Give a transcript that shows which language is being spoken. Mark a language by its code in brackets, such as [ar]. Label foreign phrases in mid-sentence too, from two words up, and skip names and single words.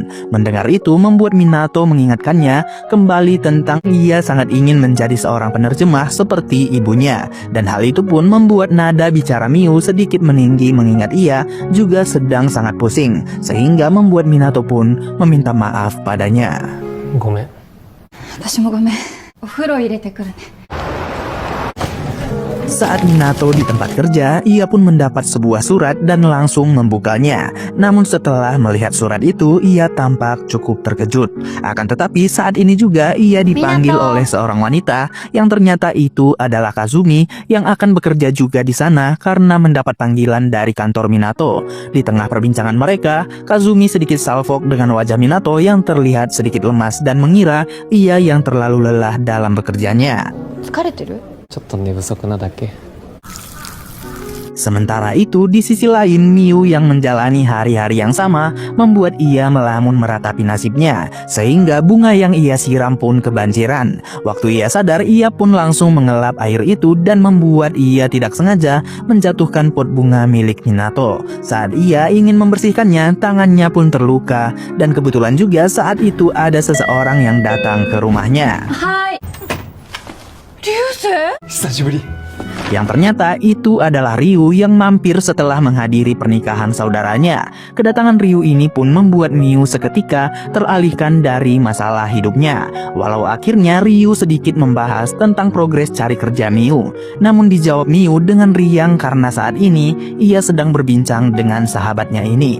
[id] Mendengar itu membuat Minato mengingatkannya kembali tentang ia sangat ingin menjadi seorang penerjemah seperti ibunya. Dan hal itu pun membuat nada bicara Miu sedikit meninggi mengingat ia juga sedang sangat pusing, sehingga membuat Minato pun meminta maaf padanya. [ja] ごめん。私もごめん。お風呂入れてくるね。 [id] Saat Minato di tempat kerja, ia pun mendapat sebuah surat dan langsung membukanya. Namun setelah melihat surat itu, ia tampak cukup terkejut. Akan tetapi saat ini juga ia dipanggil Minato. oleh seorang wanita yang ternyata itu adalah Kazumi yang akan bekerja juga di sana karena mendapat panggilan dari kantor Minato. Di tengah perbincangan mereka, Kazumi sedikit salfok dengan wajah Minato yang terlihat sedikit lemas dan mengira ia yang terlalu lelah dalam bekerjanya. [ja] 疲れてる？ちょっと寝不足なだけ。 [id] Sementara itu, di sisi lain, Miu yang menjalani hari-hari yang sama membuat ia melamun meratapi nasibnya, sehingga bunga yang ia siram pun kebanjiran. Waktu ia sadar, ia pun langsung mengelap air itu dan membuat ia tidak sengaja menjatuhkan pot bunga milik Minato. Saat ia ingin membersihkannya, tangannya pun terluka, dan kebetulan juga saat itu ada seseorang yang datang ke rumahnya. [ja] はい。流星？久しぶり。 [id] Yang ternyata itu adalah Ryu yang mampir setelah menghadiri pernikahan saudaranya. Kedatangan Ryu ini pun membuat Miu seketika teralihkan dari masalah hidupnya. Walau akhirnya Ryu sedikit membahas tentang progres cari kerja Miu. Namun dijawab Miu dengan riang karena saat ini ia sedang berbincang dengan sahabatnya ini.